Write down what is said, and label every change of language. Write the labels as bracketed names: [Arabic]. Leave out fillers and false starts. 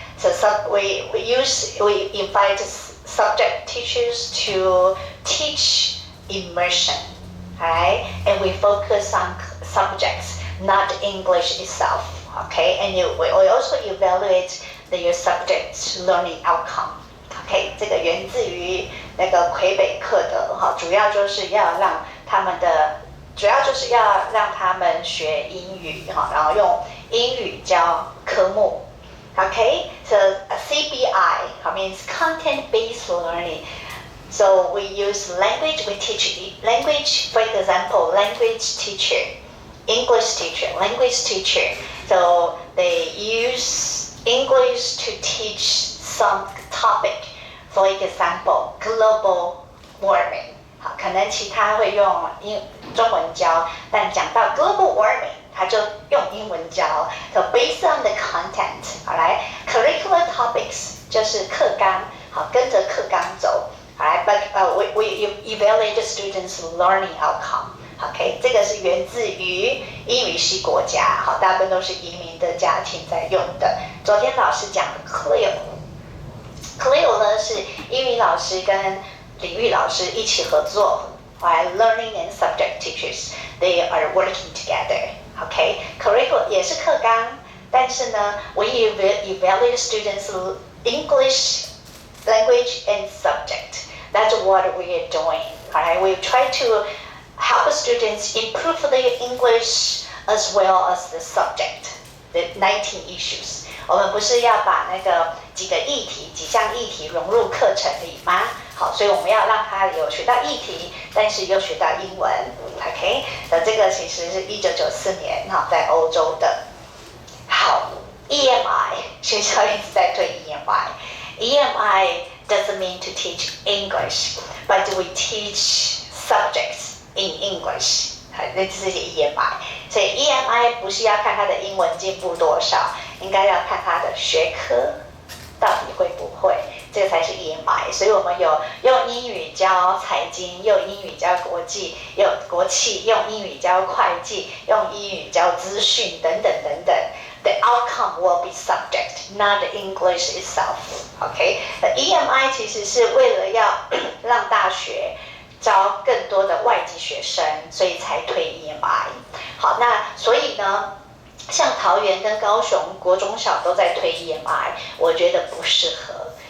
[English] So we invite subject teachers to teach immersion, right? And we focus on subjects, not English itself, okay? And we also evaluate your subject's learning outcome, [Chinese] OK， 这个源自于那个魁北克的哈，主要就是要让他们学英语哈，然后用英语教科目。 [English] Okay, so CBI means content-based learning. So we use language, we teach language, for example, language teacher, English teacher, language teacher. So they use English to teach some topic, for example, global warming. [Chinese] 好，可能其他会用中文教，但讲到 global warming， 他就用英文教。 [English] So based on the content， [Chinese] 好来 curricular topics 就是课纲，好跟着课纲走。好来 ， [English] but we evaluate the students' learning outcome。 [Chinese] OK， 这个是源自于英语系国家，好，大部分都是移民的家庭在用的。昨天老师讲的 Clio 呢是英语老师跟领域老师一起合作，来 [English] learning and subject teachers they are working together. Okay, curriculum [Chinese] 也是课纲，但是呢 [English] we evaluate students English language and subject. That's what we are doing. Alright, we try to help students improve their English as well as the subject, the 19 issues. [Chinese] 我们不是要把那个几项议题融入课程里吗？好，所以我们要让他有学到议题，但是又学到英文。 OK， 那这个其实是1994年哈在欧洲的。 [English] 好 ，EMI [Chinese] 学校一直在推 [English] EMI。EMI doesn't mean to teach English, but we teach subjects in English. [Chinese] 那这是 EMI， 所以 EMI 不是要看他的英文进步多少，应该要看他的学科到底会不会，这个才是 EMI。所以我们有用英语教财经，用英语教国际，用国企，用英语教会计，用英语教资讯等等等等。 [English] The outcome will be subject, not the English itself. [Chinese] OK， 那 EMI 其实是为了要让大学招更多的外籍学生，所以才推 EMI。好，那所以呢，像桃园跟高雄国中小都在推 EMI， 我觉得不适合。